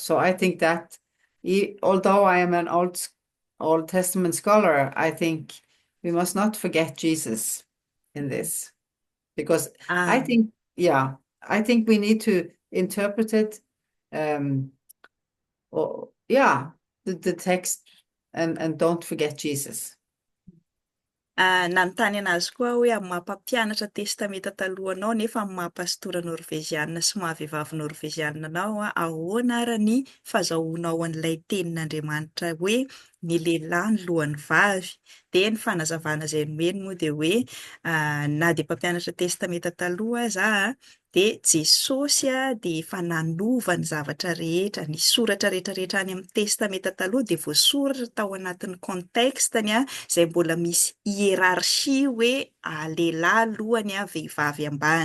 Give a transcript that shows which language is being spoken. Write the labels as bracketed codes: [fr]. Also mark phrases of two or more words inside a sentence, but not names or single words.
[en] So I think that although I am an Old Testament scholar, I think we must not forget Jesus in this because I Um, think, yeah, I think we need to interpret it, um, or yeah, the text and don't forget Jesus. [mg] Nanontany anazy koa hoe amin'ny maha-mpampianatra testameta talohanao nefa amin'ny maha-pastora norveziana sy maha-vehivavy norveziana anao a, ahoana ary ny fahazahoanao an'ilay tenin'Andriamanitra hoe ny lehilahy ny lohan'ny vavy, de ny fanazavana izay nomeny moa de hoe na de mpampianatra testameta taloha aza a, de Jesosy a de efa nanova ny zavatra rehetra, ny soratra rehetrarehetra any amin'ny testameta taloha de voasoratra tao anatin'ny kontekstany a, izay mbola misy hierarchia hoe lehilahy alohany a, vehivavy ambany.